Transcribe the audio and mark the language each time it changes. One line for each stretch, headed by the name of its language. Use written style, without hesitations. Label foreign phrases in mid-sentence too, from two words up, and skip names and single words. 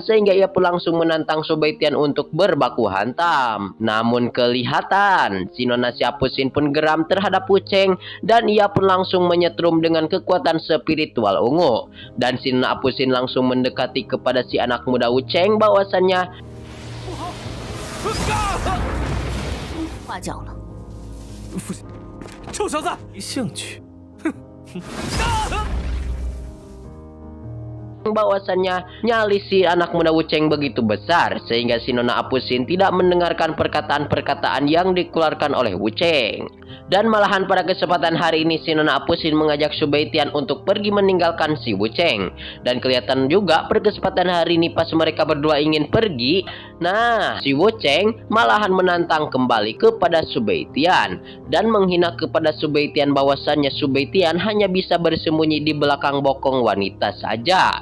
Indonesian: Sehingga ia pun langsung menantang Su Beitian untuk berbaku hantam. Namun kelihatan si Nona Apusin pun geram terhadap Wu Cheng. Dan ia pun langsung menyetrum dengan kekuatan spiritual ungu. Dan si Nona Apusin langsung mendekati kepada si anak muda Wu Cheng bahwasannya
Chinese: 画脚了。父亲，臭小子，没兴趣。哼！
Indonesian: bahwasannya nyali si anak muda Wucheng begitu besar sehingga si Nona Apusin tidak mendengarkan perkataan-perkataan yang dikeluarkan oleh Wucheng. Dan malahan pada kesempatan hari ini si Nona Apusin mengajak Subaitian untuk pergi meninggalkan si Wucheng. Dan kelihatan juga pada kesempatan hari ini pas mereka berdua ingin pergi, nah si Wucheng malahan menantang kembali kepada Subaitian dan menghina kepada Subaitian bahwasannya Subaitian hanya bisa bersembunyi di belakang bokong wanita saja.